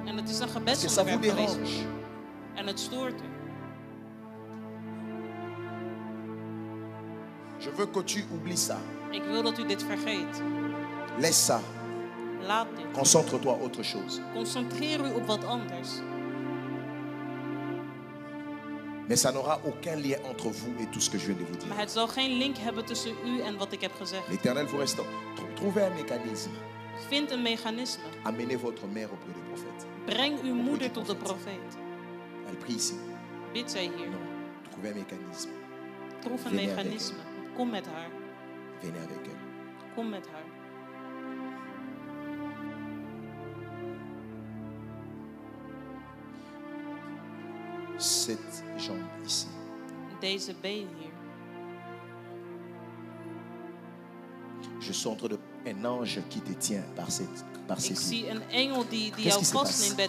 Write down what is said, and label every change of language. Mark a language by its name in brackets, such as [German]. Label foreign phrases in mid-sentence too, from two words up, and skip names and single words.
[Dutch] En het is een [French] Parce que ça vous [Dutch] gebedsonderwerp geweest. [French] dérange. [Dutch] En het stoort u. [French] Je veux que tu oublies ça. [Dutch] Ik wil dat u dit vergeet. [French] Laisse ça. [Dutch] Laat dit. [French] Concentre-toi à autre chose. [Dutch] Concentreer u op wat anders. [French] Mais ça n'aura aucun lien entre vous et tout ce que je viens de vous dire. [Dutch] Maar het zal geen link hebben tussen u en wat ik heb gezegd. [French] L'Éternel vous restaure. Trouvez un mécanisme. [Dutch] Vind een mechanisme. [French] Amenez votre mère auprès du prophète. [Dutch] Breng uw moeder tot de profeet. [French] Elle prie ici. [Dutch] Bid zij hier. [French] Non. Trouvez un mécanisme. [Dutch] Proef een [French] Venez avec [Dutch] mechanisme. Kom met haar. [French] Venez avec elle. [Dutch] Kom met haar. [French] Cette jambe ici. [Dutch] Deze been hier. [French] Je suis en train de... Un ange qui te tient par ses [Dutch] Ik [French] pieds. [Dutch] zie een engel die [French] Qu'est-ce [Dutch] jou [French] qui se [Dutch] vastneemt [French] passe?